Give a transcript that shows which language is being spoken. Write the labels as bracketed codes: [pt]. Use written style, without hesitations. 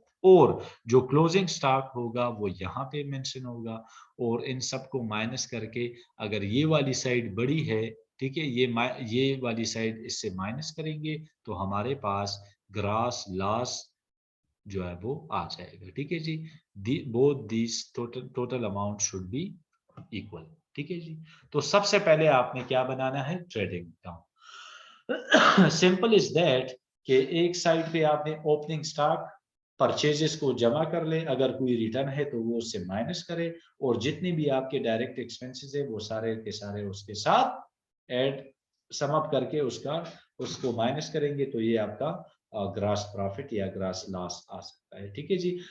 [ur] اور جو closing stock ہوگا وہ یہاں پہ مینشن ہوگا, اور ان سب کو مائنس کر کے اگر یہ والی سائڈ بڑی ہے, ٹھیک ہے, یہ والی سائڈ اس سے مائنس کریں گے تو ہمارے پاس گراس لاس جو ہے وہ آ جائے گا. ٹھیک ہے جی. [en] both these total amount should be equal. [ur] ٹھیک ہے جی. تو سب سے پہلے آپ نے کیا بنانا ہے, trading account. [en] simple is that [ur] کہ ایک سائڈ پہ آپ نے اوپننگ سٹاک پرچیزز کو جمع کر لے, اگر کوئی ریٹرن ہے تو وہ اس سے مائنس کرے, اور جتنے بھی آپ کے ڈائریکٹ ایکسپینسز ہیں وہ سارے کے سارے اس کے ساتھ ایڈ سم اپ کر کے اس کو مائنس کریں گے تو یہ آپ کا گراس پروفٹ یا گراس لاس آ سکتا ہے. ٹھیک ہے جی.